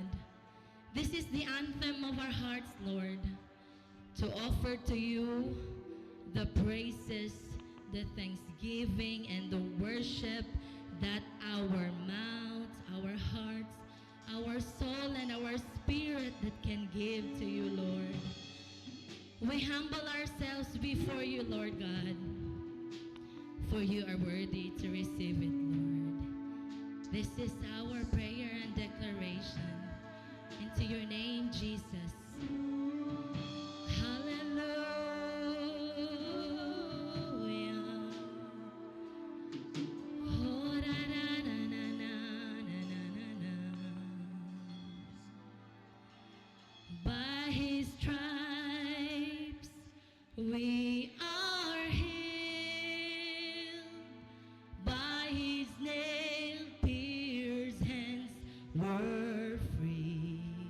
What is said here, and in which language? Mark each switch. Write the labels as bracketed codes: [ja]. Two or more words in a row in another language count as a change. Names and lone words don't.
[en] This is the anthem of our hearts, Lord, to offer to you the praises, the thanksgiving, and the worship that our mouths, our hearts, our soul, and our spirit that can give to you, Lord. We humble ourselves before you, Lord God, for you are worthy to receive it, Lord. This is our prayer and declaration. Into your name, Jesus. Hallelujah. Oh, na, na, na, na, na, na, na, na. By his stripes we are healed. By his nail-pierced hands we're free.